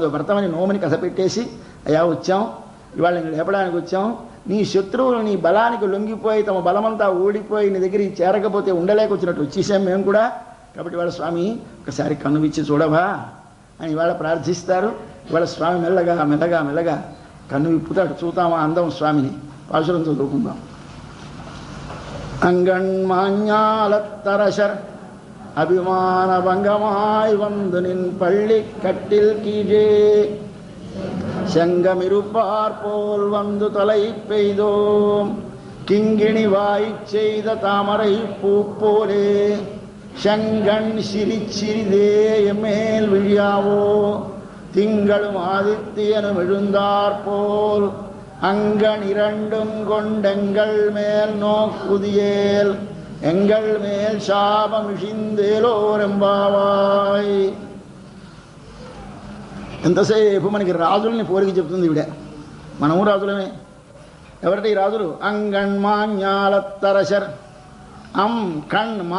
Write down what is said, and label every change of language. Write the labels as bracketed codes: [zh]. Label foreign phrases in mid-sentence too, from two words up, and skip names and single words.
[te] వ్రతమని నోమని కథ పెట్టేసి, అయ్యా వచ్చాం, ఇవాళ నేను లేపడానికి వచ్చాం, నీ శత్రువులు నీ బలానికి లొంగిపోయి తమ బలమంతా ఓడిపోయి నీ దగ్గరికి చేరకపోతే ఉండలేక వచ్చినట్టు వచ్చేసాం మేము కూడా. కాబట్టి ఇవాళ స్వామి ఒకసారి కన్ను విచ్చి చూడవా అని ఇవాళ ప్రార్థిస్తారు. ఇవాళ స్వామి మెల్లగా మెల్లగా మెల్లగా కన్ను విప్పుతాడు. చూద్దామా అందం స్వామిని. పాశురం చదువుకుందాం. [ta] அங்கண்மாஞாலத்தரசர் அபிமான பங்கமாய் வந்து நின் பள்ளி கட்டில் கீழே செங்கமிருப்பார் போல் வந்து தலை பெய்தோம் கிங்கிணி வாய் செய்த தாமரை பூ போலே செங்கண் சிரிச்சிறிதே எம்மேல் விழியாவோ திங்களும் ஆதித்யனும் எழுந்தார் போல் அங்கன் இரண்டும் கொண்டெங்கள் மேல் நோக்குதியேல் எங்கள் மேல் சாபம் இழிந்தேலோர் எம்பாவாய். [te] ఎంతసేపు మనకి రాజుల్ని పోలికి చెప్తుంది ఈవిడ. మనము రాజులమే. ఎవరిటి రాజులు? [ta] அங்கண்மாஞாலத்தரசர் அம் கண் மா.